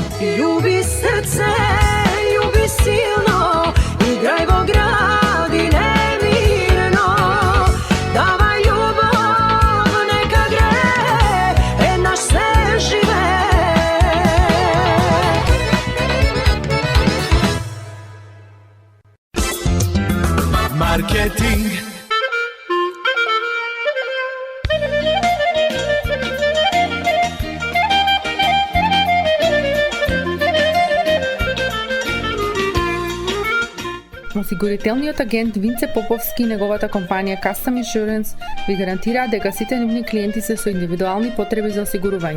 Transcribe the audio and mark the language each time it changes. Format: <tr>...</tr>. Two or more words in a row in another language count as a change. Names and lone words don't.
<mk>Љуби срце, љуби силно, играј во гради немирно. Давај љубав, нека гре, наш се живе. Marketing. Осигурителниот агент Винце Поповски и неговата компанија Custom Insurance ви гарантираат дека сите нивни клиенти се со индивидуални потреби за осигурување.</mk>